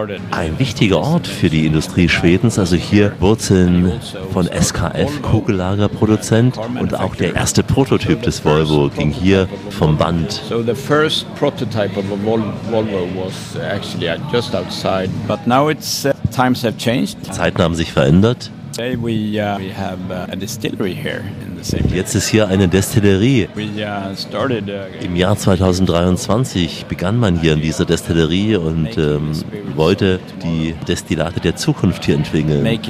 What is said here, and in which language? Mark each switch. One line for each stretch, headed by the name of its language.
German: Ein wichtiger Ort für die Industrie Schwedens, also hier Wurzeln von SKF, Kugellagerproduzent, und auch der erste Prototyp des Volvo ging hier vom Band.
English: So the first prototype of a Volvo was actually just outside, but now it's times have changed.
German: Zeiten haben sich verändert.
English: Today we have a distillery here.
German: Jetzt ist hier eine Destillerie. Im Jahr 2023 begann man hier in dieser Destillerie und wollte die Destillate der Zukunft hier entwickeln.